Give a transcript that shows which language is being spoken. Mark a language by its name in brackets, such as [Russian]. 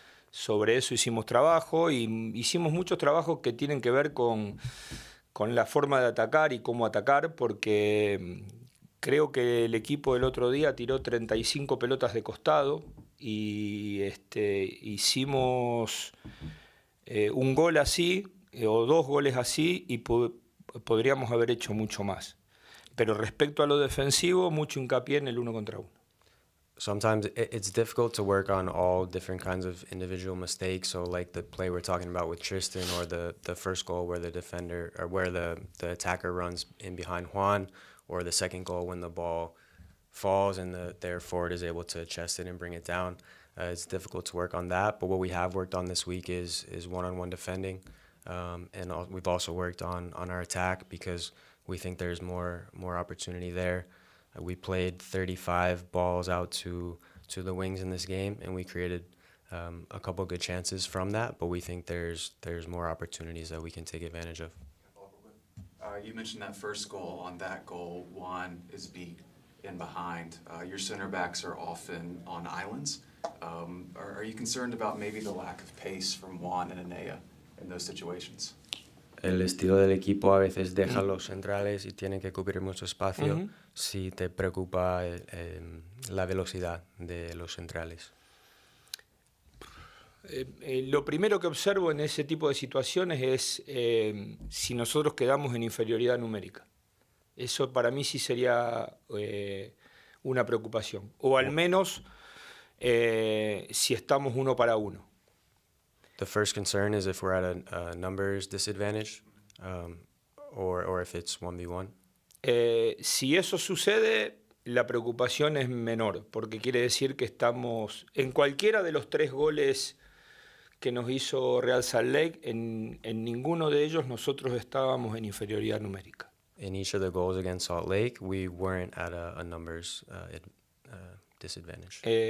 [Spanish] Sobre eso hicimos trabajo y hicimos muchos trabajos que tienen que ver con la forma de atacar y cómo atacar, porque creo que el equipo el otro día tiró 35 pelotas de costado y hicimos un gol así o 2 goles así y podríamos haber hecho mucho más. Pero respecto a lo defensivo, mucho hincapié en el 1 contra 1. [English] Sometimes it's difficult to work on all different kinds of individual mistakes. So like the play we're talking about with Tristan, or the first goal where the defender or where the attacker runs in behind Juan, or the second goal when the ball falls and their forward is able to chest it and bring it down. It's difficult to work on that, but what we have worked on this week is one-on-one defending, and we've also worked on our attack because we think there's more opportunity there. We played 35 balls out to the wings in this game, and we created a couple good chances from that, but we think there's more opportunities that we can take advantage of. You mentioned that first goal. On that goal, Juan is beat in behind. Your center backs are often on islands. Are you concerned about maybe the lack of pace from Juan and Anea in those situations? [Spanish] El estilo del equipo a veces deja a los centrales y tienen que cubrir mucho espacio. Si te preocupa la velocidad de los centrales. Lo primero que observo en ese tipo de situaciones es si nosotros quedamos en inferioridad numérica. Eso para mí sí sería una preocupación. O al menos si estamos 1 para 1. [English] The first concern is if we're at a numbers disadvantage, or if it's 1v1. [Spanish] Si eso sucede, la preocupación es menor, porque quiere decir que estamos en cualquiera de los 3 goles que nos hizo Real Salt Lake, en ninguno de ellos nosotros estábamos en inferioridad numérica. [English] In each of the goals against Salt Lake, we weren't at a numbers disadvantage.